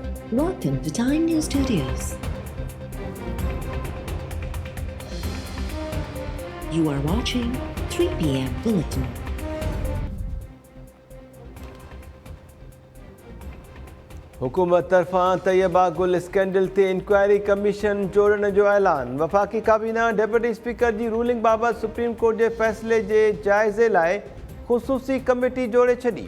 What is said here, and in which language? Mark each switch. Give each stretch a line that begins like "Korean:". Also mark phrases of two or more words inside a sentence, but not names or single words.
English: Welcome to Time News Studios. You are watching 3 p.m. Bulletin.
Sindhi: हुकूमत तरफ़ां तैयबा गुल स्कैंडल ते इंक्वायरी कमीशन जोड़ण जो ऐलान। वफ़ाक़ी काबीना डेप्यूटी स्पीकर जी रूलिंग बाबति सुप्रीम कोर्ट जे फ़ैसिले जे जाइज़े लाइ ख़ुसूसी कमेटी जोड़े छॾी।